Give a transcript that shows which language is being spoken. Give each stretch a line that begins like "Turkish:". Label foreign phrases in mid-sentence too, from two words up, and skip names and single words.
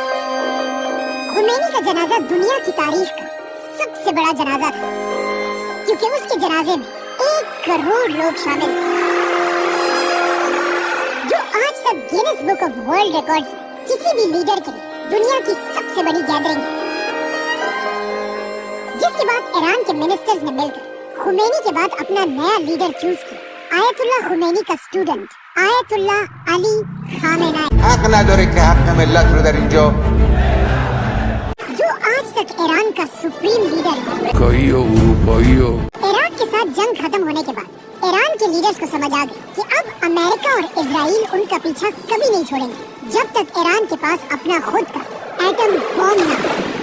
Hindi: खुमैनी का जनाजा दुनिया की तारीख का सबसे बड़ा जनाजा था, क्योंकि क्योंकि उसके जनाजे में 1 करोड़ लोग शामिल थे, जो आज तक गिनीज बुक ऑफ वर्ल्ड रिकॉर्ड्स में किसी भी लीडर के लिए दुनिया की सबसे बड़ी गैदरिंग है। जिसके बाद ईरान के मिनिस्टर्स ने मिलकर खुमैनी के बाद अपना नया
English: leader choose
Hindi: किया, आयतुल्लाह खुमैनी का स्टूडेंट आयतुल्लाह अली खामेनेई,
Persian: حق نداره که حق ملت رو در اینجا
Hindi: जो आज तक ईरान का
English: supreme leader
Hindi: है। इराक के साथ जंग खत्म होने के बाद ईरान के लीडर्स को समझ आ गई कि अब अमेरिका और इजराइल उनका पीछा कभी नहीं छोड़ेंगे जब तक ईरान के पास अपना खुद का
English: atom bomb
Hindi: न हो।